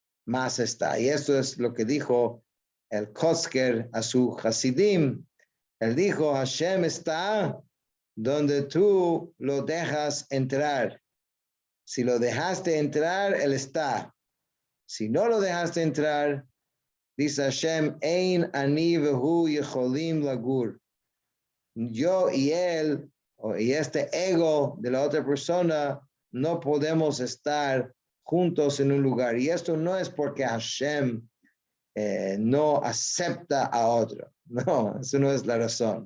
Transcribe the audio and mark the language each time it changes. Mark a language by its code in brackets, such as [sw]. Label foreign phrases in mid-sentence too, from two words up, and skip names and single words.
[es] Y esto es lo que dijo el Kotzker a su Hasidim. Él dijo, Hashem está donde tú lo dejas entrar. Si lo dejaste entrar, Él está. Si no lo dejaste entrar, dice Hashem, [he] אין אני והוא יכולים לגור. [es] Yo y él, y este ego de la otra persona, no podemos estar juntos en un lugar. Y esto no es porque Hashem no acepta a otro. No, eso no es la razón.